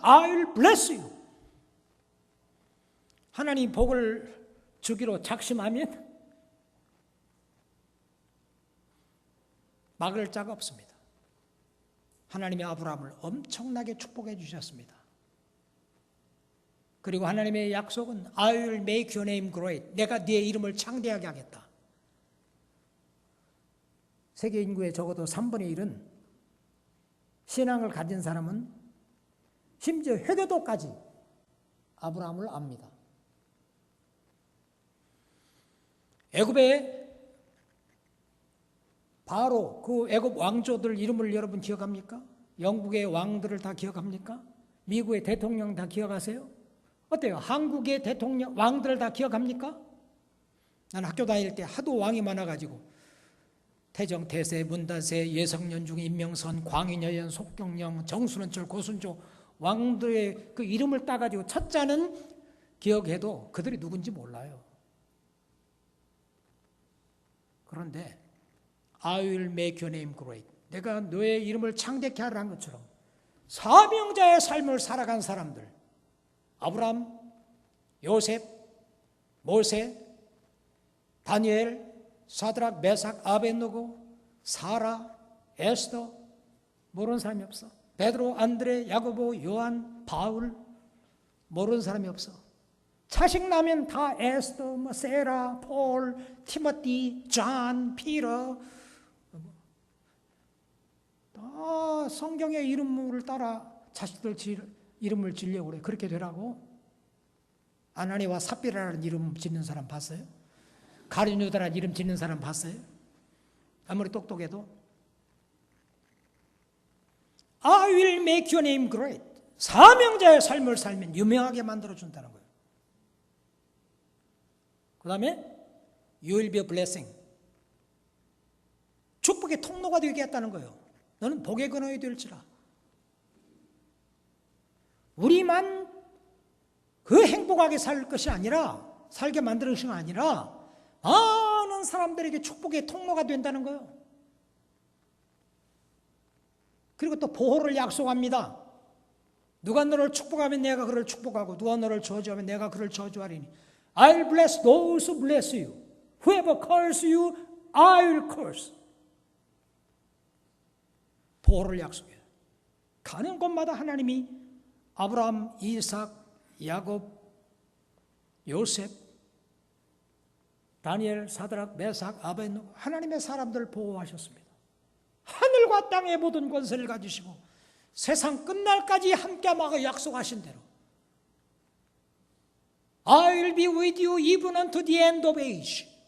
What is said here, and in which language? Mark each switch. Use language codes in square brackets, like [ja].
[en] I will bless you. [ko] 하나님 복을 주기로 작심하면 막을 자가 없습니다. 하나님이 아브라함을 엄청나게 축복해 주셨습니다. 그리고 하나님의 약속은 [en] I will make your name great. [ko] 내가 네 이름을 창대하게 하겠다. 세계 인구의 적어도 3분의 1은 신앙을 가진 사람은 심지어 헤로도까지 아브라함을 압니다. 애굽의 바로 그 애굽 왕조들 이름을 여러분 기억합니까? 영국의 왕들을 다 기억합니까? 미국의 대통령 다 기억하세요? 어때요? 한국의 대통령 왕들을 다 기억합니까? 난 학교 다닐 때 하도 왕이 많아가지고 태정, 태세, 문다세, 예성연중, 임명선, 광인여연, 속경영, 정순원철, 고순조 왕들의 그 이름을 따가지고 첫자는 기억해도 그들이 누군지 몰라요. 그런데 [en] I will make your name great. [ko] 내가 너의 이름을 창대케 하라는 것처럼 사명자의 삶을 살아간 사람들, 아브라함, 요셉, 모세, 다니엘, 사드락, 메삭, 아벳노고, 사라, 에스더, 모르는 사람이 없어. 베드로, 안드레, 야고보, 요한, 바울, 모르는 사람이 없어. 자식 나면 다 에스더, 세라, 폴, 티모티, 존, 피터, 다 성경의 이름을 따라 자식들 이름을 지으려고 그래. 그렇게 되라고. 아나니와 삽비라라는 이름 짓는 사람 봤어요? 가룟유다라는 이름 짓는 사람 봤어요? 아무리 똑똑해도. [en] I will make your name great. [ko] 사명자의 삶을 살면 유명하게 만들어준다는 거예요. 그 다음에 [en] You will be a blessing. [ko] 축복의 통로가 되게 했다는 거예요. 너는 복의 근원이 될지라. 우리만 그 행복 행복하게 살 것이 아니라, 살게 만드는 것이 아니라 많은 사람들에게 축복의 통로가 된다는 거예요. 그리고 또 보호를 약속합니다. 누가 너를 축복하면 내가 그를 축복하고, 누가 너를 저주하면 내가 그를 저주하리니 [en] I'll bless those who bless you. Whoever curses you, I'll curse. [ko] 보호를 약속해요. 가는 곳마다 하나님이 아브라함, 이삭, 야곱, 요셉, 다니엘, 사드락, 메삭, 아벤노고 하나님의 사람들을 보호하셨습니다. 하늘과 땅의 모든 권세를 가지시고 세상 끝날까지 함께하고 약속하신 대로 [en] I'll be with you even unto the end of age.